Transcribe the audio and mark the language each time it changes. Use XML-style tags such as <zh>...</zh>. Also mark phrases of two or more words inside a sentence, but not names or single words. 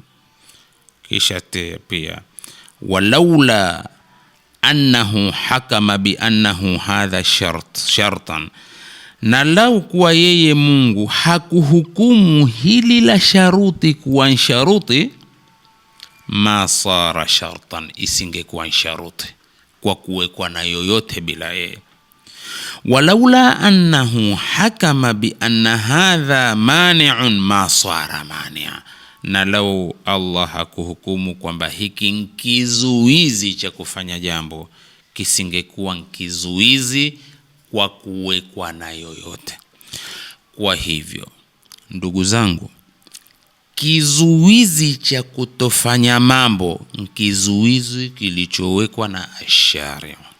<sw>Kisha pia,</sw> <ar>ولولا أنه حكم بأنه هذا شرطا,</ar> <sw>na lau kuwa yeye Mungu hakuhukumu hili la sharuti kuwa sharuti,</sw> <ar>ما صار شرطا,</ar> <sw>isingekuwa sharuti kwa kuwekwa na yoyote bila yeye.</sw> <ar>ولولا أنه حكم بأن هذا مانع ما صار مانعا,</ar> <sw>na lau Allah hakuhukumu kwamba hiki kizuizi cha kufanya jambo, kisingekuwa kizuizi kwa kuwekwa na yoyote. Kwa hivyo ndugu zangu, kizuizi cha kutofanya mambo kizuizi kilichowekwa na ashari.</sw>